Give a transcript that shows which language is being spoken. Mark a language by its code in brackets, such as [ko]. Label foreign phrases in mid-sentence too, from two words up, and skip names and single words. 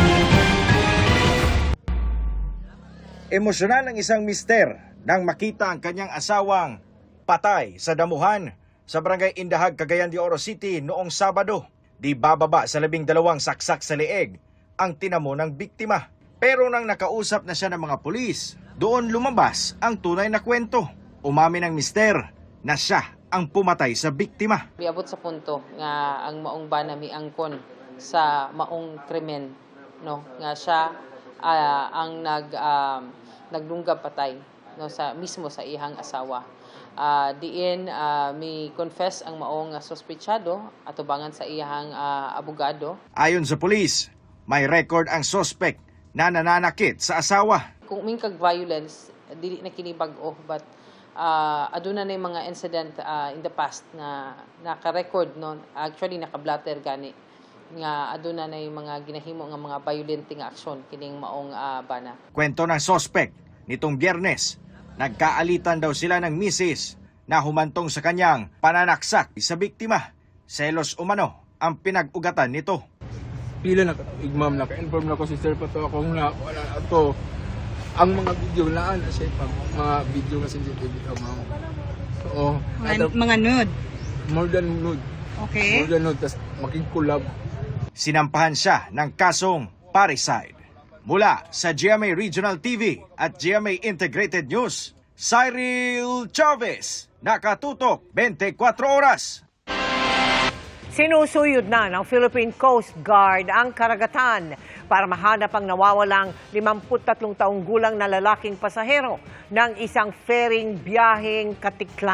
[tl] Emosyonal ang isang mister nang makita ang kanyang asawang patay sa damuhan sa Barangay Indahag, Cagayan de Oro City noong Sabado. Di bababa sa 12 saksak sa leeg ang tinamo ng biktima. Pero nang nakausap na siya ng mga pulis, doon lumabas ang tunay na kwento. Umamin ng mister na siya ang pumatay sa biktima. [ceb] Miabot sa punto nga ang maong bana miangkon sa maong krimen, no, nga siya ang naglunggab patay, no, sa mismo sa ihang asawa. Diin mi confess ang maong sospechado atubangan sa iyang abogado. [tl] Ayon sa pulis, may record ang suspect na nananakit sa asawa. [ceb] Kung mingkag violence dili na kini bag-o, but aduna na mga [en] incident in the past [ceb] na naka-record, no, actually naka-blatter gani nga aduna na mga ginahimo nga mga violent nga aksyon kining maong bana. [tl] Kwento ng suspect, nitong Biyernes, nagkaalitan daw sila ng misis na humantong sa kanyang pananaksak sa biktima. Selos umano ang pinag-ugatan nito. [ceb] Pila na igmam naka-inform na ko si sir pa to akong na wala na to. Ang mga video na siya mga video nga sensitive ma'am. So, mga nude. [en] More than nude. Okay. More than nude, [tl] tas makikcollab. Sinampahan siya ng kasong parricide. Mula sa GMA Regional TV at GMA Integrated News, Cyril Chavez, nakatutok 24 oras. Sinusuyod na ng Philippine Coast Guard ang karagatan para mahanap ang nawawalang 53 taong gulang na lalaking pasahero ng isang ferrying biyaheng Katiklan.